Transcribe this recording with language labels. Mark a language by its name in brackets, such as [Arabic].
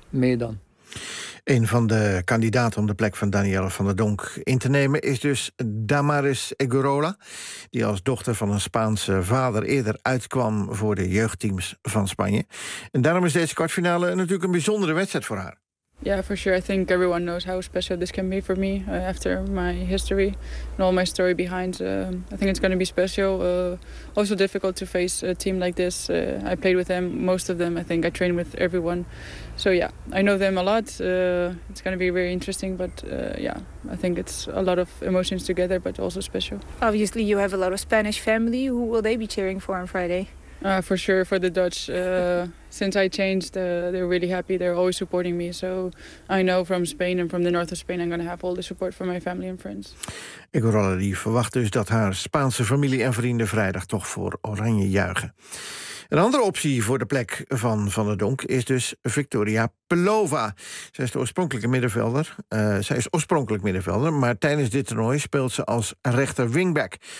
[Dutch] Meer dan. Een van de kandidaten om de plek van Danielle van der Donk in te nemen is dus Damaris Egurola, die als dochter van een Spaanse vader eerder uitkwam voor de jeugdteams van Spanje. En daarom is deze kwartfinale natuurlijk een bijzondere wedstrijd voor haar. [English] Yeah, for sure. I think everyone knows how special this can be for me after my history and all my story behind. I think it's going to be special. Also difficult to face a team like this. I played with them, most of them. I think I trained with everyone. So yeah, I know them a lot. It's going to be very interesting, but yeah, I think it's a lot of emotions together, but also special. Obviously, you have a lot of Spanish family. Who will they be cheering for on Friday? For sure, for the Dutch. Since I changed, they're really happy. They're always supporting me. So I know from Spain and from the north of Spain, I'm going to have all the support from my family and friends. [Dutch] Egurola die verwacht dus dat haar Spaanse familie en vrienden vrijdag toch voor Oranje juichen. Een andere optie voor de plek van Van der Donk is dus Victoria Pelova. Zij is de oorspronkelijke middenvelder. Zij is oorspronkelijk middenvelder, maar tijdens dit toernooi speelt ze als rechter wingback.